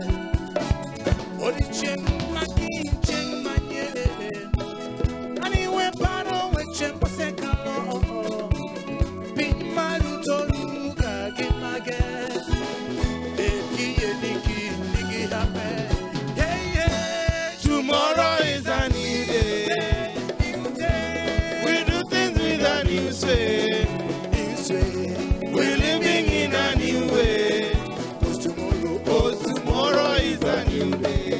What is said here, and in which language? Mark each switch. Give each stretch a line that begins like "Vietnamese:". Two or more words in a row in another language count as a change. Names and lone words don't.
Luo (Kenya and Tanzania): Odi cheng makin cheng manye. Ani weparo weche mosekalo. Piny maruto ruga gimage. Bedgi yeni kiny nigi happen. Hey hey.
English: Tomorrow is a new day. We do things with a new sway. We're living in a new way. Cause tomorrow is a new day.